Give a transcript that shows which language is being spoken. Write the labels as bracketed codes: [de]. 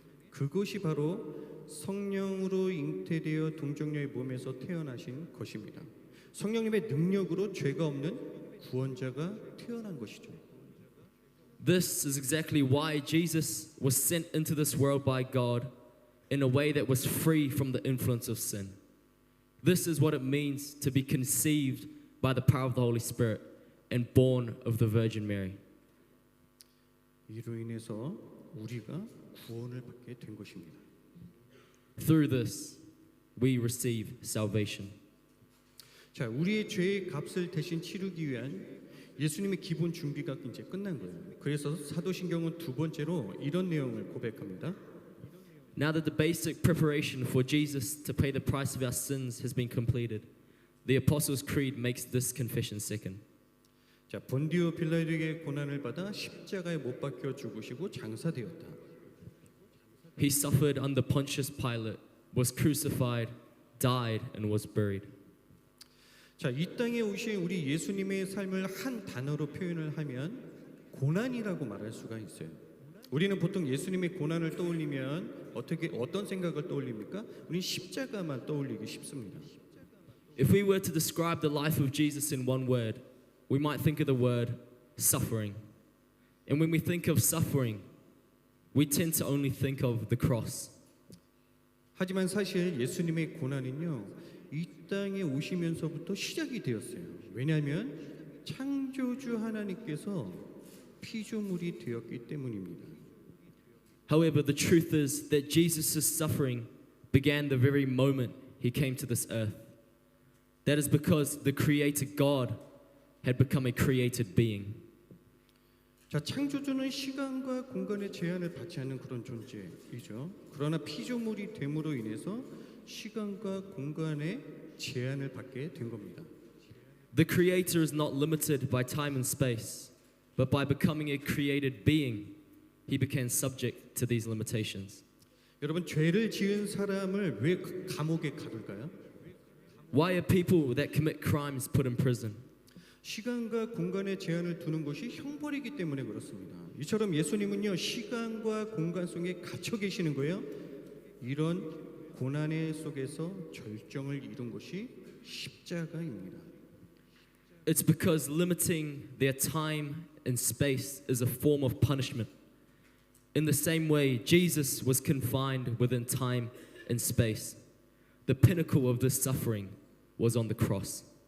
[ko] 그것이 바로 성령으로 잉태되어 동정녀의 몸에서 태어나신 것입니다. 성령님의 능력으로 죄가 없는 구원자가 태어난 것이죠. [en] This is exactly why Jesus was sent into this world by God in a way that was free from the influence of sin. This is what it means to be conceived by the power of the Holy Spirit and born of the Virgin Mary. [ko] 이로 인해서 우리가 구원을 받게 된 것입니다. [en] Through this, we receive salvation. [ko] 자, 우리의 죄의 값을 대신 치르기 위한 예수님의 기본 준비가 이제 끝난 거예요. 그래서 사도신경은 두 번째로 이런 내용을 고백합니다. [en] Now that the basic preparation for Jesus to pay the price of our sins has been completed, The Apostles' Creed makes this confession second. [ko] 자, 본디오 빌라도에게 고난을 받아 십자가에 못 박혀 죽으시고 장사되었다. [en] He suffered under Pontius Pilate, was crucified, died, and was buried. [ko] 자, 이 땅에 오신 우리 예수님의 삶을 한 단어로 표현을 하면 고난이라고 말할 수가 있어요. 우리는 보통 예수님의 고난을 떠올리면 어떤 생각을 떠올립니까? 우리는 십자가만 떠올리기 쉽습니다. [en] If we were to describe the life of Jesus in one word, we might think of the word suffering. And when we think of suffering, we tend to only think of the cross. [ko] 하지만 사실 예수님의 고난은요, 이 땅에 오시면서부터 시작이 되었어요. 왜냐하면 창조주 하나님께서 피조물이 되었기 때문입니다. [en] However, the truth is that Jesus' suffering began the very moment he came to this earth. That is because the Creator God had become a created being. [ko] 자, 창조주는 시간과 공간의 제한을 받지 않는 그런 존재이죠. 그러나 피조물이 됨으로 인해서 시간과 공간의 제한을 받게 된 겁니다. [en] The Creator is not limited by time and space, but by becoming a created being, he became subject to these limitations. [ko] 여러분, 죄를 지은 사람을 왜 감옥에 가둘까요? [en] Why are people that commit crimes put in prison? [ko] 시간과 공간의 제한을 두는 것이 형벌이기 때문에 그렇습니다. 이처럼 예수님은요, 시간과 공간 속에 갇혀 계시는 거예요. 이런 고난의 속에서 절정을 이룬 것이 십자가입니다. [en] It's because limiting their time and space is a form of punishment. In the same way, Jesus was confined within time and space. The pinnacle of this suffering was on the cross.